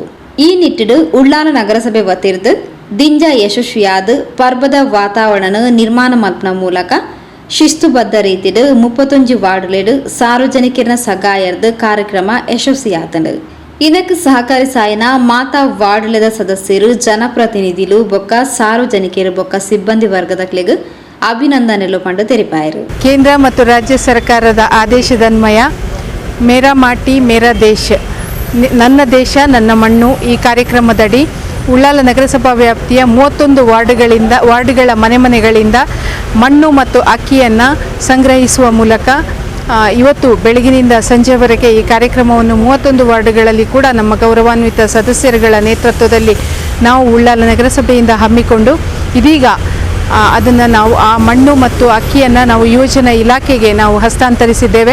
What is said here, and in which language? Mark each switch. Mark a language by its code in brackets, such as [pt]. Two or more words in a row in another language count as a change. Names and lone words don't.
[tcy] ಈ ನಿಟ್ಟಿಡು ಉಳ್ಳಾಲ ನಗರಸಭೆ ವತಿರ್ದು ದಿಂಜ ಯಶಸ್ವಿಯಾದ ಪರ್ಬದ ವಾತಾವರಣ ನಿರ್ಮಾಣ ಮಲ್ಪನ ಮೂಲಕ ಶಿಸ್ತುಬದ್ಧ ರೀತಿಡು 31 ವಾರ್ಡ್ಲೆಡು ಸಾರ್ವಜನಿಕರ ಸಗಾಯರ್ದು ಕಾರ್ಯಕ್ರಮ ಯಶಸ್ವಿಯಾತಂಡು. ಇದಕ್ಕೆ ಸಹಕರಿಸಾಯನ ಮಾತಾ ವಾರ್ಡ್ಲೆದ ಸದಸ್ಯರು ಜನಪ್ರತಿನಿಧಿಗಳು ಬೊಕ್ಕ ಸಾರ್ವಜನಿಕರು ಬೊಕ್ಕ ಸಿಬ್ಬಂದಿ ವರ್ಗದಕ್ಲೆಗ್ ಅಭಿನಂದನೆಲು ಪಂಡು ತೆರಿಪಾಯರು. [kn] ಕೇಂದ್ರ ಮತ್ತು ರಾಜ್ಯ ಸರ್ಕಾರದ ಆದೇಶದನ್ವಯ [hi] मेरा माटी मेरा देश [kn] ನನ್ನ ದೇಶ ನನ್ನ ಮಣ್ಣು ಈ ಕಾರ್ಯಕ್ರಮದಡಿ ಉಳ್ಳಾಲ ನಗರಸಭಾ ವ್ಯಾಪ್ತಿಯ 31 ವಾರ್ಡ್ಗಳ ಮನೆಗಳಿಂದ ಮಣ್ಣು ಮತ್ತು ಅಕ್ಕಿಯನ್ನು ಸಂಗ್ರಹಿಸುವ ಮೂಲಕ ಇವತ್ತು ಬೆಳಗಿನಿಂದ ಸಂಜೆವರೆಗೆ ಈ ಕಾರ್ಯಕ್ರಮವನ್ನು 31 ವಾರ್ಡ್ಗಳಲ್ಲಿ ಕೂಡ ನಮ್ಮ ಗೌರವಾನ್ವಿತ ಸದಸ್ಯರುಗಳ ನೇತೃತ್ವದಲ್ಲಿ ನಾವು ಉಳ್ಳಾಲ ನಗರಸಭೆಯಿಂದ ಹಮ್ಮಿಕೊಂಡು ಇದೀಗ ಅದನ್ನು ನಾವು ಆ ಮಣ್ಣು ಮತ್ತು ಅಕ್ಕಿಯನ್ನು ನಾವು ಯೋಜನಾ ಇಲಾಖೆಗೆ ನಾವು ಹಸ್ತಾಂತರಿಸಿದ್ದೇವೆ.